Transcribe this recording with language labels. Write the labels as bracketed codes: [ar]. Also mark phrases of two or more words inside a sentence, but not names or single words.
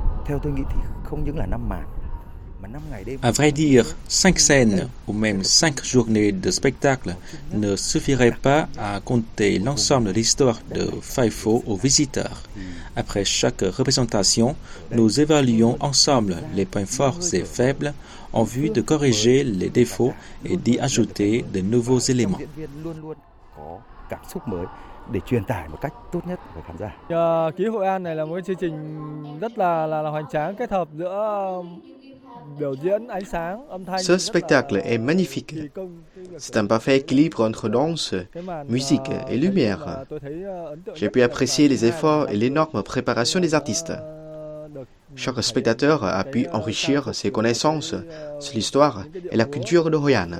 [fr] À vrai dire, 5 scènes ou même 5 journées de spectacle ne suffiraient pas à conter l'ensemble de l'histoire de Phai Pho aux visiteurs. Après chaque représentation, nous évaluons ensemble les points forts et faibles en vue de corriger les défauts et d'y ajouter de nouveaux éléments. [vi] Để truyền tải một cách tốt nhất với khán giả. Ký Hội An này là một chương trình rất là hoành tráng, kết hợp giữa biểu diễn, ánh sáng, âm thanh. [fr] Ce spectacle est magnifique. C'est un parfait équilibre entre danse, musique et lumière. J'ai pu apprécier les efforts et l'énorme préparation des artistes. Chaque spectateur a pu enrichir ses connaissances sur l'histoire et la culture de Hoi An.